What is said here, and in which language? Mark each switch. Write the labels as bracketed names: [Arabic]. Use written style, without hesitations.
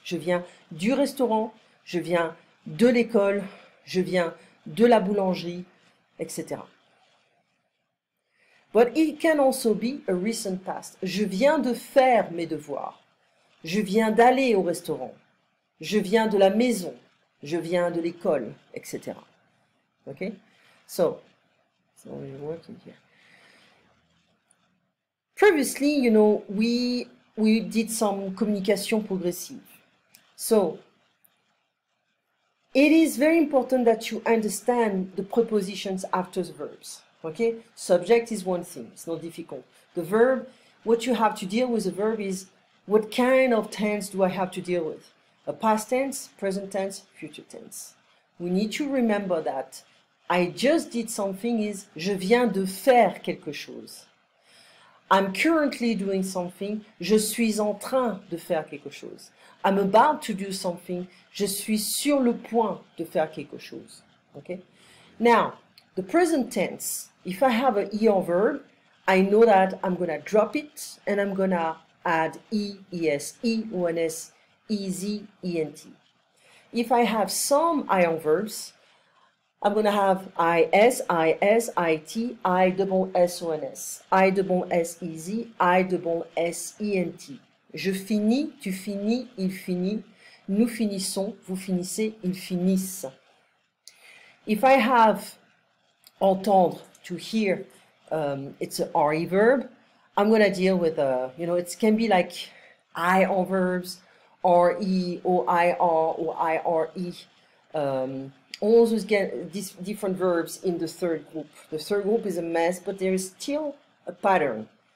[French] Je viens du restaurant, je viens de l'école, je viens de la boulangerie, etc. [English] But it can also be a recent past. [French] Je viens de faire mes devoirs. Je viens d'aller au restaurant. Je viens de la maison. Je viens de l'école, etc. Okay? [English] So we're working here. Previously, you know, we did some communication progressive. So, it is very important that you understand the prepositions after the verbs. Okay? Subject is one thing. It's not difficult. The verb, what you have to deal with the verb is what kind of tense do I have to deal with? A past tense, present tense, future tense. We need to remember that I just did something is [French] je viens de faire quelque chose. [English] I'm currently doing something. [French] Je suis en train de faire quelque chose. [English] I'm about to do something. [French] Je suis sur le point de faire quelque chose. [English] Okay? Now, the present tense, if I have an ER verb, I know that I'm going to drop it and I'm going to add ES, EONS, EZ, ENT. If I have some ION verbs, I'm going to have IS, IT, ISSONS, ISSEZ, ISSENT. [French] Je finis, tu finis, il finit, nous finissons, vous finissez, ils finissent. [English] If I have entendre, to hear, it's an RE verb, I'm going to deal with, you know, it can be like ION verbs, RE, OIR, or IRE. All those these different verbs in the third group. The third group is a mess, but there is still a pattern.